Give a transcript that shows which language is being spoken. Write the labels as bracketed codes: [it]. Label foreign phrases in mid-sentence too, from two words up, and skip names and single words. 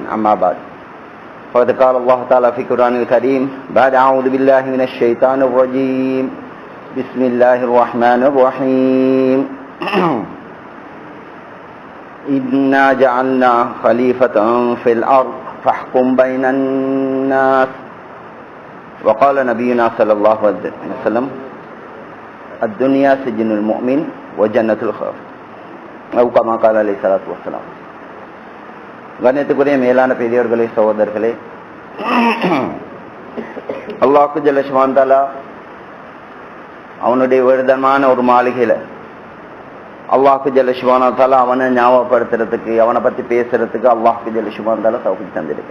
[ar] أما بعد، فقد قال الله تعالى في القرآن الكريم بعد أعوذ بالله من الشيطان الرجيم بسم الله الرحمن الرحيم إنا جعلنا خليفة في الأرض فاحكم بين الناس. وقال نبينا صلى الله عليه وسلم الدنيا سجن المؤمن وجنة الخوف أو كما قال عليه الصلاة والسلام. [ta] கண்ணியத்துக்குரிய மேலான பெரியவர்களே, சகோதரர்களே, [ar] الله جل شأنه [ta] அவனுடைய விருதமான ஒரு மாளிகையில [ar] الله جل شأنه [ta] அவனை ஞாபகப்படுத்துறதுக்கு, அவனை பத்தி பேசுறதுக்கு [ar] الله جل شأنه [ta] தௌஃபீக் தந்திருக்கு.